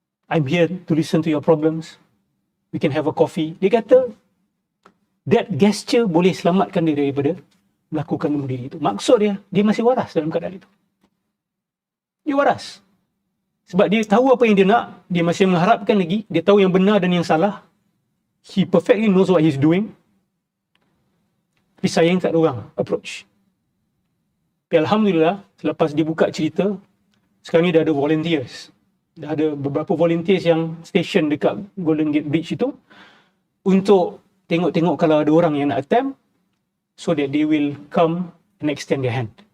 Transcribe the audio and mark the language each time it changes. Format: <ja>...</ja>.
<en>I'm here to listen to your problems. We can have a coffee.</en> <ms>Dia kata, that gesture boleh selamatkan dia daripada melakukan bunuh diri itu. Maksud dia masih waras dalam keadaan itu. Dia waras. Sebab dia tahu apa yang dia nak, dia masih mengharapkan lagi, dia tahu yang benar dan yang salah.</ms> <en>He perfectly knows what he's doing.</en> <ms>Tapi sayang tak ada orang approach. Tapi Alhamdulillah, selepas dibuka cerita, sekarang ni dah ada volunteers. Dah ada beberapa volunteers yang station dekat Golden Gate Bridge itu untuk tengok-tengok kalau ada orang yang nak attempt, so that they will come and extend their hand.</ms>